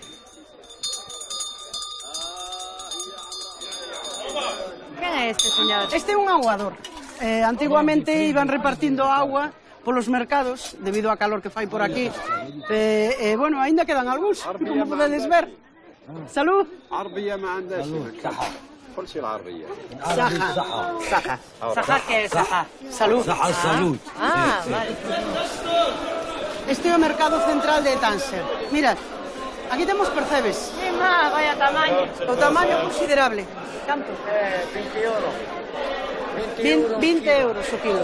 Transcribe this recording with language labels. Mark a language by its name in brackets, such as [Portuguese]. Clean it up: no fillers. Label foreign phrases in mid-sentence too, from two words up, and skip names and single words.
[Galician] Quen é este, señor? Este é un aguador. Antiguamente iban repartindo agua polos mercados, debido ao calor que fai por aquí. Bueno, aínda quedan algúns, como podedes ver. Salud. [Arabic] عربية ما عندهاش كل شيء العربية. Saja. [Galician] Sajá, que é sajá? Salud. Salud. Ah, vale. Este é o mercado central de Tánger. Mirad, aquí temos percebes. Vaya tamaño. O tamaño considerable. Canto? 20 euros. 20 euros o kilo.